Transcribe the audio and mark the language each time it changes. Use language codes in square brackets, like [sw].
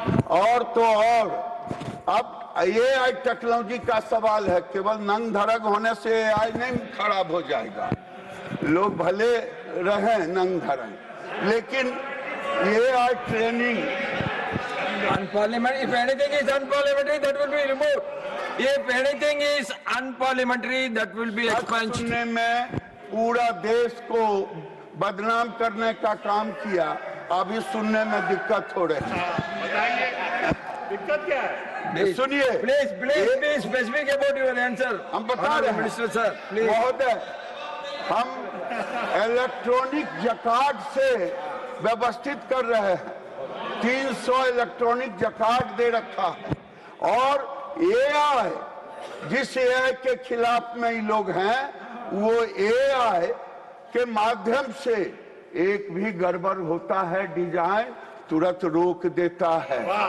[hi] और तो और अब AI टेक्नोलॉजी का सवाल है, केवल नंग धरग होने से AI नहीं खराब हो जाएगा। लोग भले रहें नंग धरग, लेकिन AI training [en] Unparliamentary. If anything is unparliamentary, that will be removed. If anything is unparliamentary, that will be expunged. [hi] सुनने में पूरा देश को बदनाम करने का काम किया, अभी सुनने में दिक्कत हो रही है। दिक्कत क्या है? सुनिए, [en] Please be specific about your answer. [hi] हम बता रहे हैं [en] Minister sir, please. [hi] महोदय, हम इलेक्ट्रॉनिक जकार्ड से व्यवस्थित कर रहे हैं। 300 इलेक्ट्रॉनिक जकार्ड दे रखा है। और AI, जिस AI के खिलाफ में ये लोग हैं, वो AI के माध्यम से एक भी गड़बड़ होता है डिजाइन तुरंत रोक देता है।